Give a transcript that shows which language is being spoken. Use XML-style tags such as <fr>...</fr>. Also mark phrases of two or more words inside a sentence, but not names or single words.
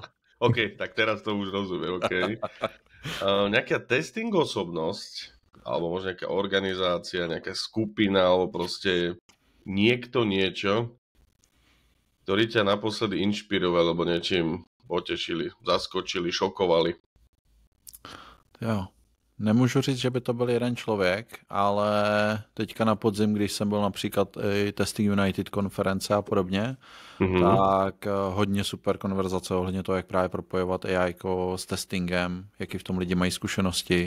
<sk>OK, tak teraz to už rozumiem, OK. Nejaká testing osobnosť, alebo možno nejaká organizácia, nejaká skupina, alebo proste niekto niečo, ktorí ťa naposledy inšpirovali, alebo niečím potešili, zaskočili, šokovali.</sk> <cs>Jo. Nemůžu říct, že by to byl jeden člověk, ale teďka na podzim, když jsem byl například i Testing United konference a podobně, tak hodně super konverzace ohledně toho, jak právě propojovat AI s testingem, jaký v tom lidi mají zkušenosti.</cs>